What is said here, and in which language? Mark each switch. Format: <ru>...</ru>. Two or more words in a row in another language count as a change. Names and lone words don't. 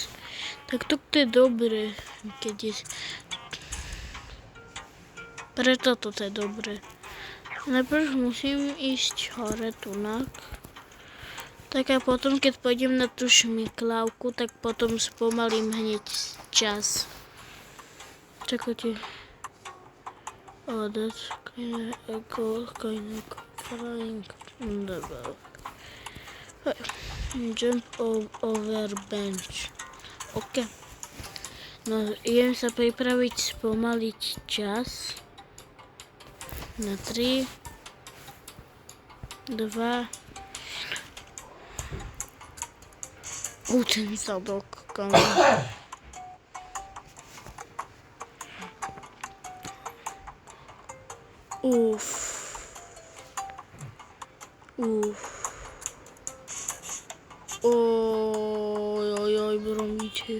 <sk>Tak to je dobre, keď je... Preto toto je dobre. Najprv musím ísť hore tunak. Tak a potom, keď pôjdem na tú šmiklavku, tak potom spomalím hneď čas. Čakajte.</sk> <en>That's kind of flying. Jump over bench. OK.</en> <sk>No, idem sa pripraviť spomaliť čas. Na 3, 2. Ten zadok, kam. Ojoj, bromíte.</sk>